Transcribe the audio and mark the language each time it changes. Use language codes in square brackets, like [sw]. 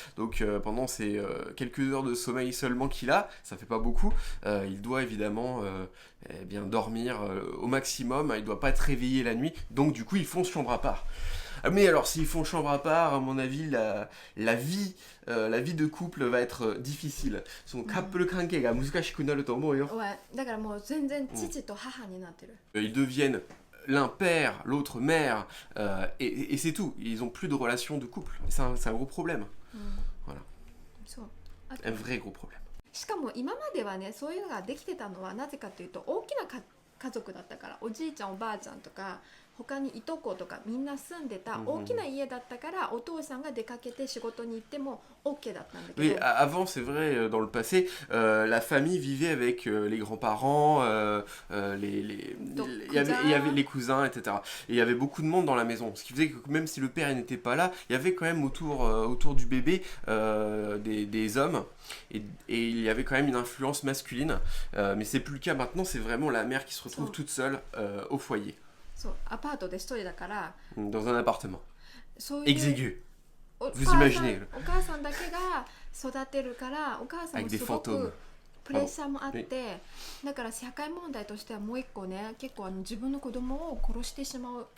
[fr] Donc pendant ces quelques heures de sommeil seulement qu'il a, ça fait pas beaucoup, il doit évidemment bien dormir au maximum, il doit pas être réveillé la nuit, donc du coup ils font chambre à part. Mais alors s'ils font chambre à part, à mon avis, la vie de couple va être difficile. Son couple [ja] 関係が難しくなると思うよ。だからもう全然父と母になってる。 [fr] Ils deviennent l'un père, l'autre mère, et c'est tout. Ils ont plus de relation de couple. C'est un gros problème. Voilà. Un vrai gros problème. [ja] しかも今まではね、そういうのができてたのはなぜかというと大きな家族だったから、おじいちゃんおばあちゃんとか他にいとことかみんな住んでた大きな家だったから、お父さんが出かけて仕事に行っても OK だったんだけど。 [fr] Oui, avant c'est vrai, dans le passé, la famille vivait avec les grands-parents, il y avait les cousins, etc. Et il y avait beaucoup de monde dans la maison, ce qui faisait que même si le père n'était pas là, il y avait quand même autour du bébé des hommes, et il y avait quand même une influence masculine, mais c'est plus le cas maintenant, c'est vraiment la mère qui se retrouve toute seule au foyer. [ja] そう、アパートで一人だから。 [fr] Dans un appartement. [ja] そういう [fr] exigu. Vous imaginez. [ja] お母さんだけが育てるから、お母さんもすごくプレッシャーもあって、だから社会問題としてはもう一個ね、結構自分の子供を殺してしまう。